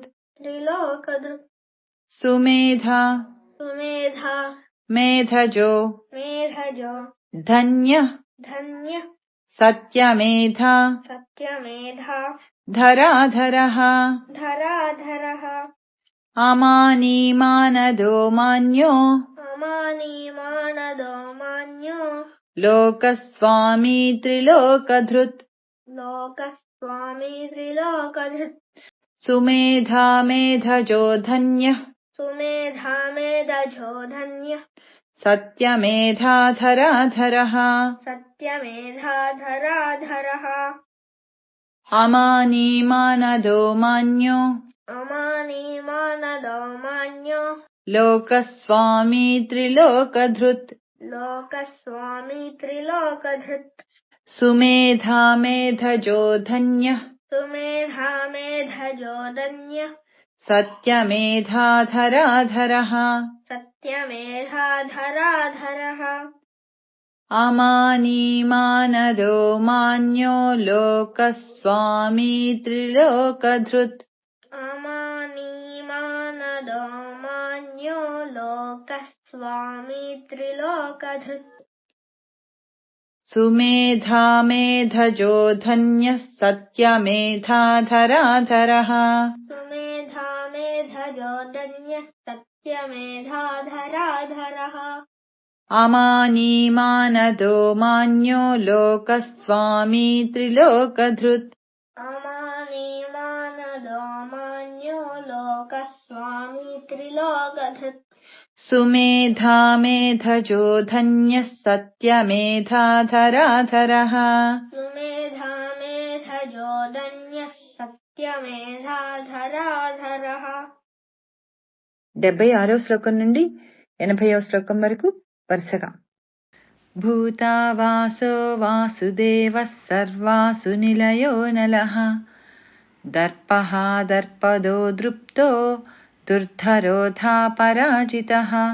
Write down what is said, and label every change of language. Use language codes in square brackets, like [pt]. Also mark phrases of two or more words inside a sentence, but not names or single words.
[sa] त्रिलोकधृत् సుమేధ सुमेधा మేధజో मेधजो ధన్య धन्य సత్యమేధ सत्यमेधा ధరాధరః धराधरः అమాని మానదో మాన్యో अमानी मानदो मान्यो లోకస్వామి త్రిలోకధృత్ लोकस्वामी त्रिलोकधृत् సుమేధ మేధజో ధన్య सुमेधा मेधजो धन्य సత్యమేధ ధరాధరః सत्यमेधा धराधरः అమాని మానదో మాన్యో अमानी मानदो मान्यो లోకస్వామి త్రిలోకధృత్ लोकस्वामी त्रिलोकधृत् సుమేధ మేధజో ధన్య सुमेधा मेधजो धन्य సత్యమేధ ధరాధరః सत्यमेधा धराधरः అమాని మానదో మాన్యో లోకస్వామి త్రిలోకధృత్ अमानी मानदो मान्यो लोकस्वामी त्रिलोकधृत् సుమేధ మేధజో ధన్య సత్యమేధ ధరాధరః सुमेधा मेधजो धन्य सत्यमेधा धराधरः అమాని మానదో మాన్యో లోకస్వామి త్రిలోకధృత్ अमानी मानदो मान्यो लोकस्वामी त्रिलोकधृत् సుమేధ మేధజో ధన్య సత్యమేధ ధరాధరః सुमेधा मेधजो धन्य सत्यमेधा धराधरः [te] 76వ శ్లోకం నుండి 80వ శ్లోకం వరకు వరుసగా. [sa] భూతావాసో వాసుదేవః సర్వాసు నిలయో నలః దర్పః దర్పదో దృప్తో దుర్ధరోధా పరాజితః